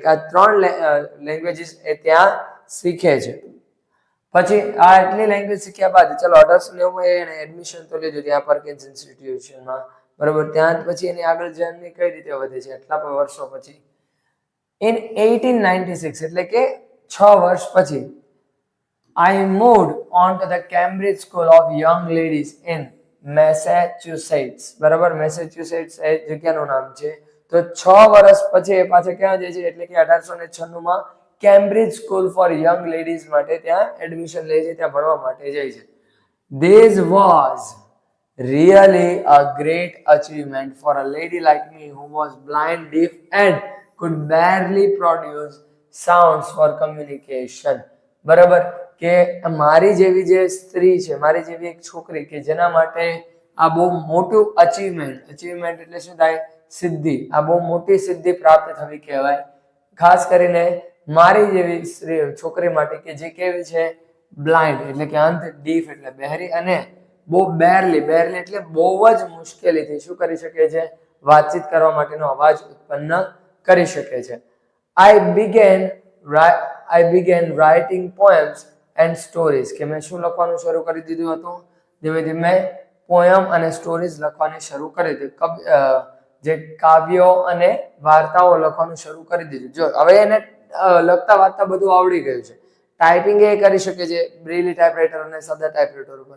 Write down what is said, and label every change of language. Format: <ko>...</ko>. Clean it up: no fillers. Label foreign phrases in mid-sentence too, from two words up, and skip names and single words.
<gu>આ 3 લેંગ્વેજીસ એ ત્યાં શીખે છે. પછી આ એટલી લેંગ્વેજ શીખ્યા બાદ ચલો 1890 એને એડમિશન તો લીધું ત્યાં પરકિન્સ ઇન્સ્ટિટ્યુશનમાં, બરોબર. ત્યાં પછી એની આગળ જર્ની કઈ રીતે વધે છે એટલા વર્ષો પછી?</gu> <en>ઇન 1896</en> <gu>એટલે કે 6 વર્ષ પછી</gu> <en>I moved on to the Cambridge School of Young Ladies in Massachusetts.</en> <gu>બરાબર, મેસેચ્યુસેટ્સ એ જગ્યાનું નામ છે. તો 6 વર્ષ પછી એ પાછા ક્યાં જાય છે? એટલે કે 1896 માં કેમ્બ્રિજ સ્કૂલ ફોર યંગ લેડીઝ માટે ત્યાં એડમિશન લે છે, ત્યાં ભણવા માટે જાય છે.</gu> <en>This was really a great achievement for a lady like me who was blind, deaf and could barely produce sounds for communication.</en> <gu>બરાબર, કે મારી જેવી જે સ્ત્રી છે, મારી જેવી એક છોકરી કે જેના માટે આ બહુ મોટું અચીવમેન્ટ એટલે શું થાય? સિદ્ધિ. આ બહુ મોટી સિદ્ધિ પ્રાપ્ત થવી કહેવાય. ખાસ કરીને મારી જેવી સ્ત્રી છોકરી માટે કે જે કેવી છે? બ્લાઇન્ડ એટલે કે અંધ, ડીફ એટલે બહેરી, અને બહુ બેરલી એટલે બહુ જ મુશ્કેલીથી શું કરી શકે છે? વાતચીત કરવા માટેનો અવાજ ઉત્પન્ન કરી શકે છે.</gu> <en>I began writing poems and stories.</en> <gu>કે મેં શું લખવાનું શરૂ કરી દીધું હતું? ધીમે ધીમે પોયમ અને સ્ટોરીઝ લખવાની શરૂ કરી દીધી. જે કાવ્યો અને વાર્તાઓ લખવાનું શરૂ કરી દીધું. જો હવે એને લખતા વાંચતા બધું આવડી ગયું છે. ટાઈપિંગ એ કરી શકે છે</gu> <en>Braille typewriter</en> <gu>અને સાદા ટાઈપરાઇટર ઉપર.</gu>